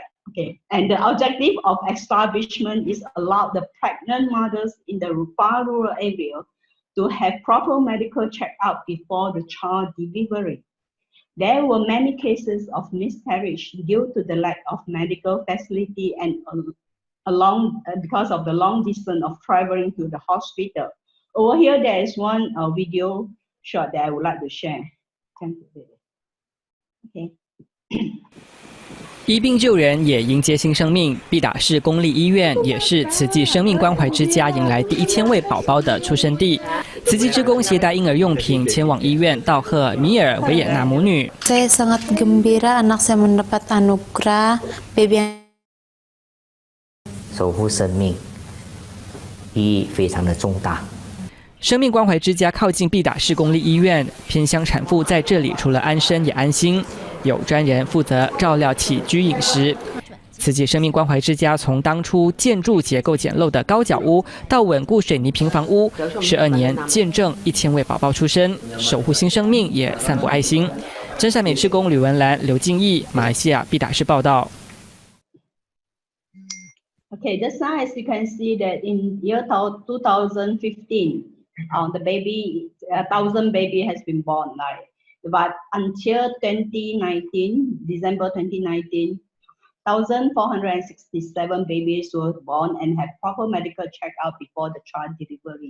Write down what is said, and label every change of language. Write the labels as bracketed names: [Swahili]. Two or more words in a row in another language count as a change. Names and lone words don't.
[English] Okay, and the objective of establishment is allow the pregnant mothers in the rural area to have proper medical checkup before the child delivery. There were many cases of miscarriage due to the lack of medical facility and because of the long distance of traveling to the hospital. Over here, there is one video shot that I would like to share. Okay. [Chinese] 医病救人也迎接新生命，必打市公立医院也是慈济生命关怀之家迎来第1000位宝宝的出生地。慈济志工携带婴儿用品前往医院道贺米尔维也纳母女。 [Malay] Saya sangat gembira anak saya mendapat anugerah baby [Chinese] 守护生命，意义非常的重大。生命关怀之家靠近必打市公立医院，偏乡产妇在这里除了安身也安心，有专人负责照料起居饮食。慈济生命关怀之家从当初建筑结构简陋的高脚屋，到稳固水泥平房屋，12年见证1000位宝宝出生，守护新生命也散布爱心。真善美志工吕文兰、刘敬义，马来西亚必打市报道。 [English] Okay, just now as you can see that in year 2015, the baby, 1,000 baby has been born, right? But until 2019, December 2019, 1,467 babies were born and had proper medical checkup before the child delivery.